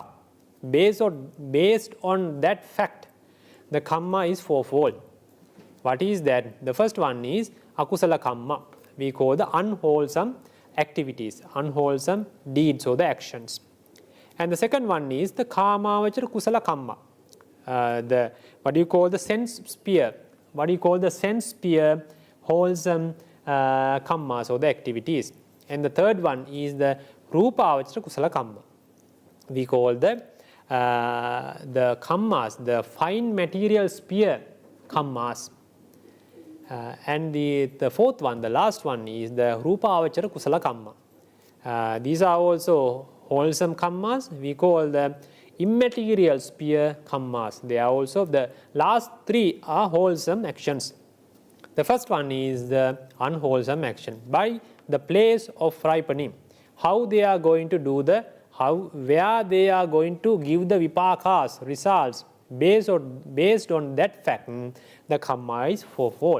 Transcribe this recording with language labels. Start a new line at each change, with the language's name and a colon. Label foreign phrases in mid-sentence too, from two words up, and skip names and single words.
English: Based on that fact, the kamma is fourfold. What is that? The first one is
Pali: akusala kamma.
English: We call the unwholesome activities, unwholesome deeds or the actions. And the second one is the
Pali: kāmāvacara kusala kamma.
English: What do you call the sense sphere? What do you call the sense sphere wholesome kammas or the activities? And the third one is the
Pali: rūpāvacara kusala kamma.
English: We call the kammas, the fine material sphere kammas. And the fourth one, the last one is the
Pali: rūpāvacara kusala kamma.
English: These are also wholesome kammas. We call the immaterial sphere kammas. They are also, the last three are wholesome actions. The first one is the unwholesome action, by the place of ripening. How they are going to do where they are going to give the vipakas, results, based on that fact, the kamma is fourfold.